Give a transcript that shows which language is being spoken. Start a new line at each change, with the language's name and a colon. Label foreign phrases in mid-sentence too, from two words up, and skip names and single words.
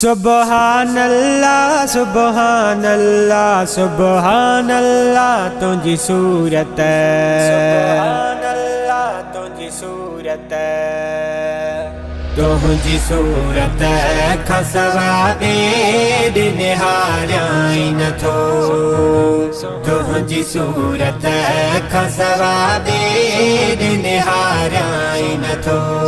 Arabic: سبحان اللہ، سبحان اللہ، سبحان اللہ،
Sindhi: تنهنجي صورت.
Arabic: سبحان اللہ،
Sindhi: تنهنجي صورت. تنهنجي صورت کان سواءِ ٻئي ڏي نهاريان ئي نٿو. تنهنجي صورت کان سوا ٻئي ڏينهن نهاريان نٿو.